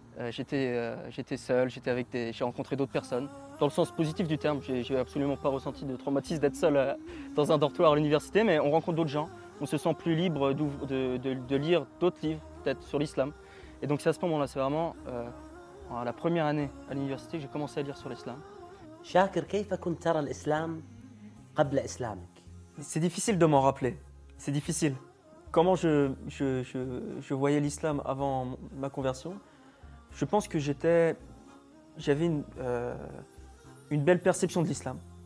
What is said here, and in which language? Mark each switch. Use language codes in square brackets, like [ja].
[fr] J'étais seul, j'ai rencontré d'autres personnes. Dans le sens positif du terme, j'ai absolument pas ressenti de traumatisme d'être seul dans un dortoir à l'université, mais on rencontre d'autres gens. On se sent plus libre de lire d'autres livres, peut-être sur l'islam. Et donc c'est à ce moment-là, c'est vraiment la première année à l'université que j'ai commencé à lire sur l'islam. [ar] شاكر، كيف كنت ترى الإسلام قبل إسلامك؟ [fr] C'est difficile de m'en rappeler, c'est difficile. Comment je voyais l'islam avant ma conversion? Je pense que j'avais une belle perception de l'islam.